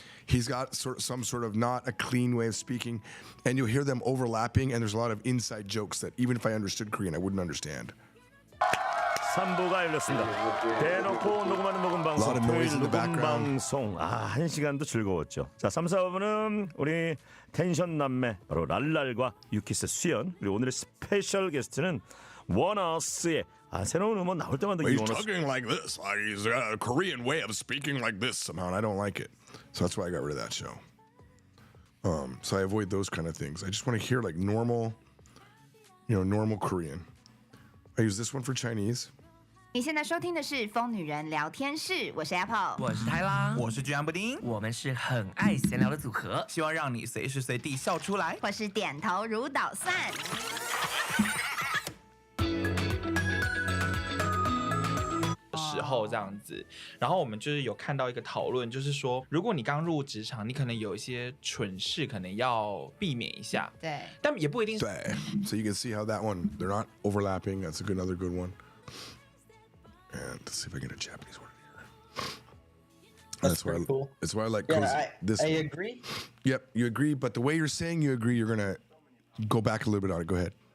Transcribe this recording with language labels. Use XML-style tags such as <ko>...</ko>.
<en>He's got some sort of not a clean way of speaking, and you'll hear them overlapping. And there's a lot of inside jokes that even if I understood Korean, I wouldn't understand.</en> <ko>3부가 열렸습니다. 대놓고 녹음하는 녹음 방송, 토요일 녹음 방송. 1시간도 즐거웠죠. 자, 3, 4부는 우리 텐션 남매 바로 랄랄과 유키스 수연, 그리고 오늘의 스페셜 게스트는 원어스의 새로운 음원 나올 때마다</ko> <en>He's talking like this. Like he's got a Korean way of speaking like this somehow, and I don't like it. So that's why I got rid of that show. So I avoid those kind of things. I just want to hear like normal, normal Korean. I use this one for Chinese.</en> <zh>你现在收听的是《疯女人聊天室》，我是 Apple，我是泰拉，我是居安布丁，我们是很爱闲聊的组合，希望让你随时随地笑出来。我是点头如捣蒜。时候这样子，然后我们就是有看到一个讨论，就是说，如果你刚入职场，你可能有一些蠢事，可能要避免一下。对，但也不一定。对</zh> <en>So you can see how that one they're not overlapping. That's another good one. And let's see if I get a Japanese word here. That's pretty cool. That's why I like I agree. Yep, you agree. But the way you're saying you agree, you're gonna go back a little bit on it. Go ahead.</en>